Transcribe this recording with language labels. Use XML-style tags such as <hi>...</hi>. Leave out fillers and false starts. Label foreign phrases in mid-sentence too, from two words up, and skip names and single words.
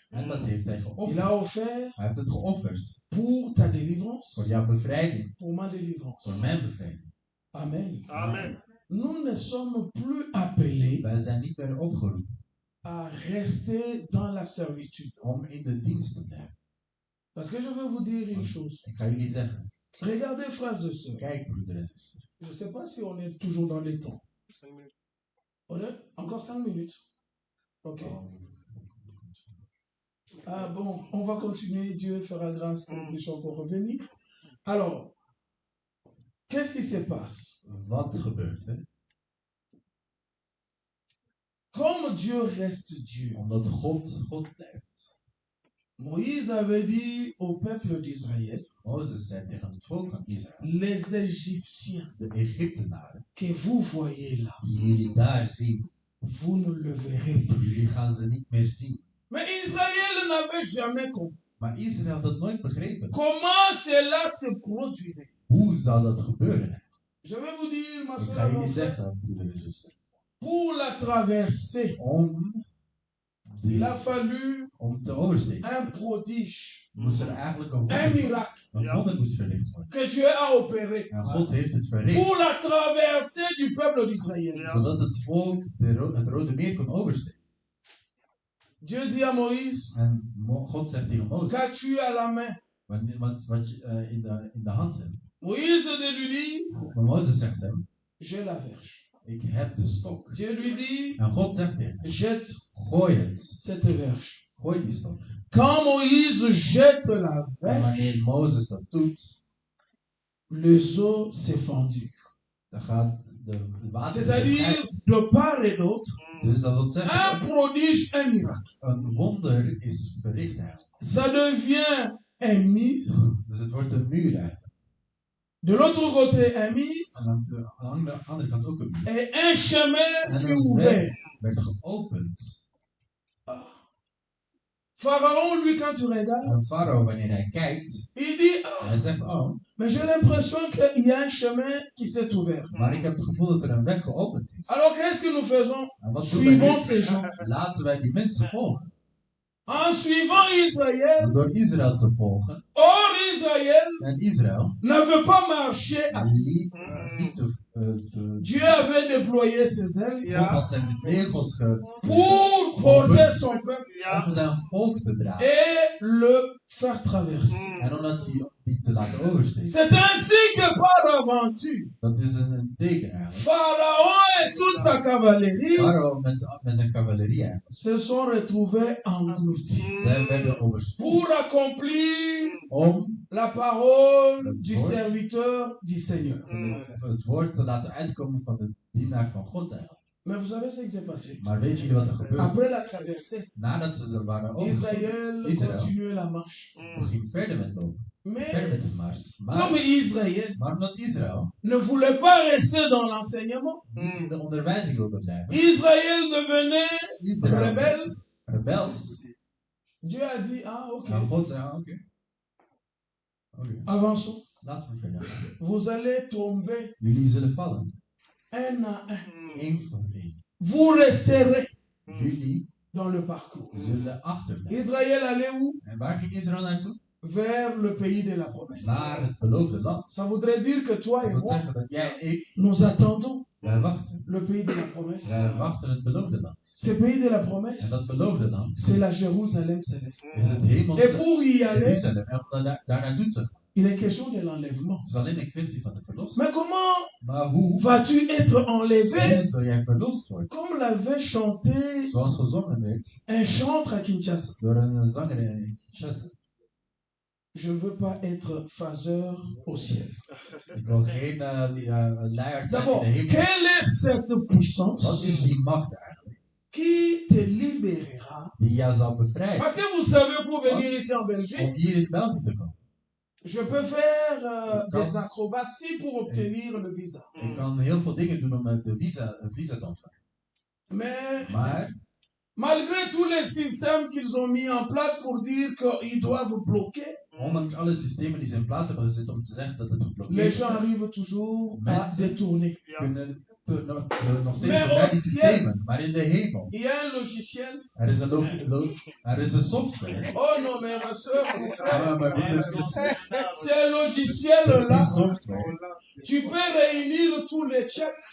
<nl>En dat heeft hij</nl> <fr>Il</fr> <nl>geofferd.</nl> <fr>a offert</fr> <nl>Hij heeft het geofferd</nl> <fr>pour ta</fr> <nl>voor</nl> <fr>délivrance,</fr> <nl>jouw bevrijding,</nl> <fr>pour ma délivrance.</fr> <nl>voor mijn bevrijding. Amen. Amen.</nl> <fr>Nous ne sommes plus appelés</fr> <nl>Wij zijn niet meer opgeroepen</nl> <fr>à rester dans la servitude.</fr> <nl>om in de dienst te blijven.</nl> <fr>Parce que je veux vous dire une chose.</fr> <nl>Ik ga jullie zeggen,</nl> <fr>Regardez, frères et sœurs.</fr> <nl>kijk broeder en zuster.</nl> <fr>Je ne sais pas si on est toujours dans les temps. 5 minutes. On est encore 5 minutes. Ok. Ah bon, on va continuer. Dieu fera grâce que nous puissions encore revenir. Alors, qu'est-ce qui se passe?</fr> <nl>Wat gebeurt er?</nl> <fr>Comme Dieu reste Dieu,</fr> <nl>Omdat God blijft.</nl> <fr>Moïse avait dit au peuple d'Israël,</fr> <nl>Mozes zei tegen het volk van Israël,</nl> <fr>les Égyptiens</fr> <nl>de Egyptenaren,</nl> <fr>que vous voyez là,</fr> <nl>die jullie daar zien,</nl> <fr>vous ne le verrez plus.</fr> <nl>jullie gaan ze niet meer zien.</nl> <fr>Mais Israël n'avait jamais compris</fr> <nl>Maar Israël had dat nooit begrepen.</nl> <fr>comment cela se produirait.</fr> <nl>Hoe zou dat gebeuren?</nl> <fr>Je vais vous dire, ma</fr> <nl>Ik</nl> <fr>soeur,</fr> <nl>ga jullie</nl> <fr>mon frère,</fr> <nl>zeggen, broeder en zuster,</nl> <fr>pour la traversée, il a fallu</fr> <nl>om te oversteken,</nl> <fr>un prodige,</fr> <nl>moest er eigenlijk</nl> <fr>un miracle</fr> <nl>een wonder moest verricht worden.</nl> <fr>que Dieu a opéré</fr> <nl>En God heeft het verricht,</nl> <fr>pour la traversée du peuple d'Israël.</fr> <nl>zodat het volk het Rode Meer kon oversteken.</nl> <fr>Dieu dit à Moïse,</fr> <nl>En God zegt tegen Mozes,</nl> <fr>qu'as-tu à la main?</fr> <nl>wat je in de hand hebt.</nl> <fr>Moïse lui dit,</fr> <nl>Maar Mozes zegt hem,</nl> <fr>j'ai la verge.</fr> <nl>ik heb de stok.</nl> <fr>Dieu lui dit,</fr> <nl>En God zegt tegen hem,</nl> <fr>jette</fr> <nl>gooi het.</nl> <fr>cette verge.</fr> <nl>Gooi die stok.</nl> <fr>Quand Moïse jette la</fr> <nl>En</nl> <fr>verge,</fr> <nl>wanneer Mozes dat doet,</nl> <fr>les eaux se fendurent.</fr> <nl>dan gaat de water</nl> <fr>C'est-à-dire,</fr> <nl>verschijnen.</nl> <fr>de part et d'autre,</fr> <nl>Dus dat wil</nl> <fr>un</fr> <nl>zeggen,</nl> <fr>prodige, un miracle.</fr> <nl>een wonder is verricht eigenlijk.</nl> <fr>Ça devient un mur.</fr> <nl>Dus het wordt een muur eigenlijk.</nl> <fr>De l'autre côté, un mur.</fr> <nl>En aan de andere kant ook een muur.</nl> <fr>Et un chemin</fr> <nl>En</nl> <fr>fut</fr> <nl>een</nl> <fr>ouvert.</fr> <nl>weg werd geopend.</nl> <fr>Pharaon, lui, quand tu regardes,</fr> <nl>En Farao, wanneer hij kijkt,</nl> <fr>il dit, ah,</fr> <nl>hij zegt, oh,</nl> <fr>mais j'ai l'impression qu'il y a un chemin qui s'est ouvert.</fr> <nl>maar ik heb het gevoel dat er een weg geopend is.</nl> <fr>Alors, qu'est-ce que nous faisons?</fr> <nl>En wat doen wij nu?</nl> <fr>Suivons ces gens.</fr> <nl>Laten wij die mensen volgen.</nl> <fr>En suivant Israël,</fr> <nl>En door Israël te volgen,</nl> <fr>or Israël</fr> <nl>en Israël,</nl> <fr>n'avait pas marché.</fr> <nl>niet te</nl> <fr>Dieu avait déployé ses ailes</fr> <nl>God had zijn vleugels</nl> <fr>pour porter son peuple</fr> <nl>om zijn volk te dragen.</nl> <fr>et le faire traverser.</fr> <nl>En om dat die te laten oversteken.</nl> <fr>C'est ainsi que par aventure,</fr> <nl>Dat is een teken eigenlijk.</nl> <fr>Pharaon et toute sa cavalerie</fr> <nl>Farao met zijn cavalerie eigenlijk.</nl> <fr>se sont retrouvés engloutis</fr> <nl>Zij werden overspoeld</nl> <fr>pour accomplir</fr> <nl>om</nl> <fr>la parole du serviteur du Seigneur.</fr> <nl>het woord te laten uitkomen van de dienaar van God eigenlijk.</nl> <fr>Mais vous savez ce qui s'est passé?</fr> <nl>Maar weet jullie wat er gebeurde?</nl> <fr>Après la traversée,</fr> <nl>Nadat ze waren overspoeld,</nl> <fr>Israël continuait la marche.</fr> <nl>ging verder met lopen. Verder</nl> <fr>Mais</fr> <nl>met het mars.</nl> <fr>comme Israël</fr> <nl>Maar omdat Israël</nl> <fr>ne voulait pas rester dans l'enseignement,</fr> <nl>niet in de onderwijzing wilde blijven.</nl> <fr>Israël devenait</fr> <nl>Israël</nl> <fr>rebelle.</fr> <nl>rebels.</nl> <fr>Dieu a dit, ah ok,</fr> <nl>En God zei, oké.</nl> <fr>avançons.</fr> <nl>Laten we verder gaan.</nl> <fr>Vous allez tomber</fr> <nl>Jullie zullen vallen.</nl> <fr>un à un.</fr> <nl>Eén voor één.</nl> <fr>Vous resterez</fr> <nl>Jullie</nl> <fr>dans le parcours.</fr> <nl>zullen achterblijven.</nl> <fr>Israël allait où?</fr> <nl>En waar ging Israël naartoe?</nl> <fr>Vers le pays de la promesse.</fr> <nl>Naar het beloofde land.</nl> <fr>Ça voudrait dire que toi</fr> <nl>Dat</nl> <fr>et</fr> <nl>wil</nl> <fr>moi,</fr> <nl>zeggen dat jij en ik,</nl> <fr>nous attendons</fr> <nl>wij wachten.</nl> <fr>le pays de la promesse.</fr> <nl>Wij wachten het beloofde land.</nl> <fr>Ce pays de la</fr> <nl>En dat</nl> <fr>promesse,</fr> <nl>beloofde land</nl> <fr>c'est la Jérusalem céleste.</fr> <nl>is het</nl> <fr>Et</fr> <nl>hemelse</nl> <fr>pour y aller,</fr> <nl>Jeruzalem. En om daar naartoe te gaan.</nl> <fr>il est question de l'enlèvement.</fr> <nl>Het is alleen een kwestie van de verlossing.</nl> <fr>Mais comment</fr> <nl>Maar hoe?</nl> <fr>vas-tu être enlevé</fr> <nl>Hoe zul jij verlost worden?</nl> <fr>comme l'avait chanté</fr> <nl>Zoals gezongen werd</nl> <fr>un chantre à Kinshasa?</fr> <nl>door een zanger in Kinshasa.</nl> <fr>Je ne veux pas être phaseur au ciel.</fr> <nl>Ik wil geen luiaard zijn in</nl> <fr>D'abord,</fr> <nl>de hemel.</nl> <fr>quelle est cette</fr> <nl>Wat</nl> <fr>puissance</fr> <nl>is die macht eigenlijk?</nl> <fr>qui te libérera?</fr> <nl>Die jou zal bevrijden.</nl> <fr>Parce que vous savez, pour venir ici en Belgique,</fr> <nl>Om hier in België te komen.</nl> <fr>je peux faire des acrobaties pour obtenir le visa.</fr> <nl>Ik kan heel veel dingen doen om het visa te ontvangen.</nl> <fr>Mais</fr> <nl>Maar</nl> <fr>Malgré tous les systèmes qu'ils ont mis en place pour dire qu'ils doivent bloquer,</fr> <nl>Ondanks alle systemen die ze in plaats hebben gezet om te zeggen dat het</nl> <fr>les</fr> <nl>geblokkeerd</nl> <fr>gens</fr> <nl>is,</nl> <fr>arrivent toujours à</fr> <nl>Mensen.</nl> <fr>détourner.</fr> <nl>kunnen nog steeds Maar voorbij die ook systemen. Maar in de hemel,</nl> <fr>Il y a un logiciel.</fr> <nl>er is een software.</nl> <fr>Oh non, mais ma soeur, mon frère,</fr> <nl>Ah, mijn broeder en zuster,</nl> <fr>ce logiciel-là,</fr> <nl>die software.</nl> <fr>tu peux réunir tous les Tchèques,</fr>